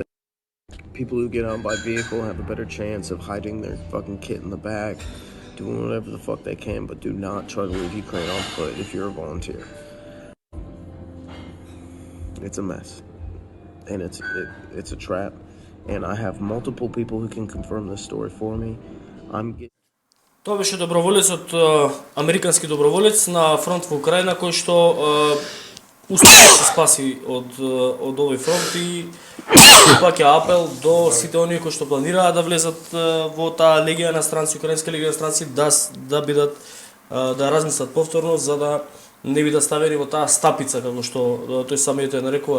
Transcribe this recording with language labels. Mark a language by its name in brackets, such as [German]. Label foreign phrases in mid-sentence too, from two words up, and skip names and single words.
[English] People who get on by vehicle have a better chance of hiding their fucking kit in the back, doing whatever the fuck they can, but do not try to leave Ukraine on foot if you're a volunteer. It's a mess, and it's a trap, and I have multiple people who can confirm this story for me. [Macedonian] Тоа беше доброволецот, американски доброволец на фронт во Украина, кој што успеа да се спаси од овој фронт и упаќа апел до сите оние кои што планираат да влезат во таа легија на странци, украинска легија на странци, да бидат да размислат повторно за да не бидат ставени во таа стапица како што тој самиот ја нарекува.